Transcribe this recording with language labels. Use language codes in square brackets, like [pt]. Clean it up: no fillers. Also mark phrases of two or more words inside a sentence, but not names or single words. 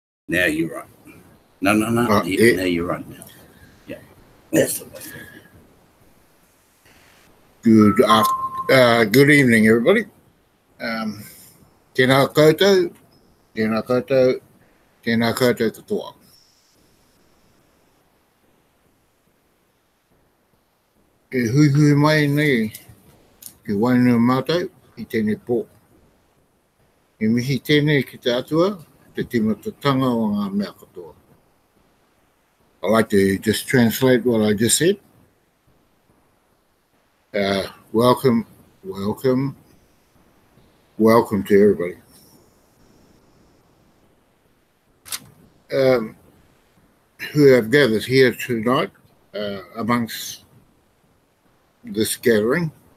[en] Now you're right. No. Now you're right now. Yeah. That's the way. Good evening, everybody. [mi] Tēnā koutou, tēnā koutou, tēnā koutou katoa. E hui mai nei, ke wainua mātou, I tēnei pō. E mihi tēnei ki te atua, te timatatanga o ngā mea katoa. [en] I'd like to just translate what I just said. Welcome to everybody. Who have gathered here tonight amongst this gathering.